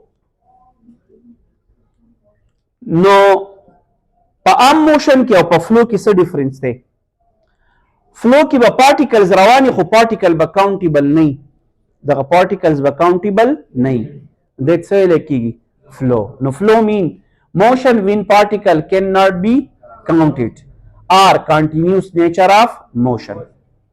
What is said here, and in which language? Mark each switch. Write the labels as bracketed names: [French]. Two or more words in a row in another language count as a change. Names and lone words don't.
[Pashto] نو په عام موشن کې او په فلو کې څه ډیفرنس دی؟ فلو کې به پارټیکلز رواني، خو پارټیکل به کاونټیبل نه وي. دغه پارټیکلز به کاونټیبل نه وي. دې څه ویلی کېږي؟ فلو. نو [English] flow mean motion when particle cannot be counted or continuous nature of motion.